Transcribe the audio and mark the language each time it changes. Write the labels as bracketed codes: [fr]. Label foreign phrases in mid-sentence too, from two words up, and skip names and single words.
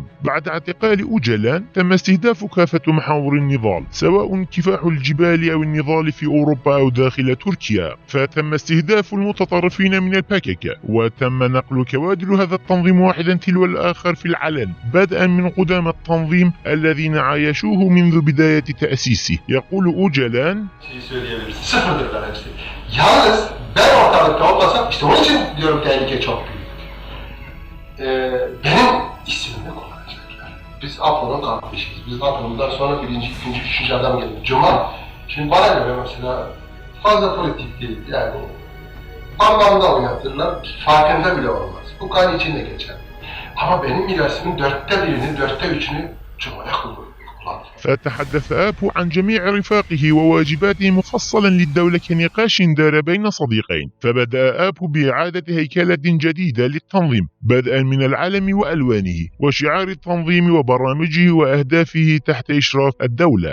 [ar] بعد اعتقال أوجلان تم استهداف كافة محاور النضال، سواء كفاح الجبال أو النضال في أوروبا أو داخل تركيا، فتم استهداف المتطرفين من الباكاكا، وتم نقل كوادر هذا التنظيم واحدا تلو الآخر في العلن، بدءا من قدام التنظيم الذين عايشوه منذ بداية تأسيسه. يقول أوجلان: [tr] yalnız ben ortalıkta olmasam, işte onun için diyorum tehlike çok büyük. Benim ismimle kullanacaklar. Biz Apo'nun kardeşiyiz. Biz Apo'ndan sonra birinci, ikinci, üçüncü adam geldi. Cuma. Şimdi bana göre mesela fazla politik değil. Yani parmağımda oynatırlar, farkında bile olmaz. Bu kan içinde geçer. Ama benim mirasımın 1/4, 3'ünü Cuma'ya kullanır. [ar] فتحدث آبو عن جميع رفاقه وواجباته مفصلا للدولة كنقاش دار بين صديقين. فبدأ آبو بإعادة هيكلة جديدة للتنظيم، بدءا من العلم وألوانه وشعار التنظيم وبرامجه وأهدافه تحت إشراف الدولة.